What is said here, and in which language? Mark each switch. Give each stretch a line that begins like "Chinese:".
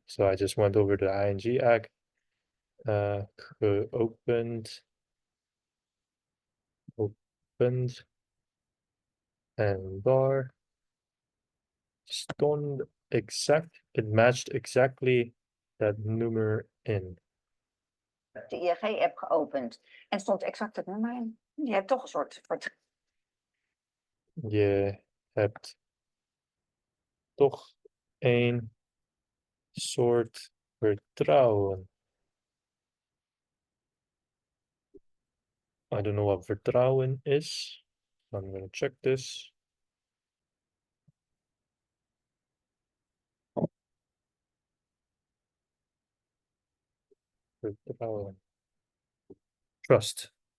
English: So I just went over the ING app. Geopend.
Dutch: Opend. En daar stond exact.
English: It matched exactly that nummer in.
Dutch: de ING-app geopend. En stond exact het nummer in. Je hebt toch een soort vertrouwen. Je hebt toch een soort vertrouwen.
English: I don't know what vertrouwen is. I'm gonna check this.
Dutch: Vertrouwen. Trust.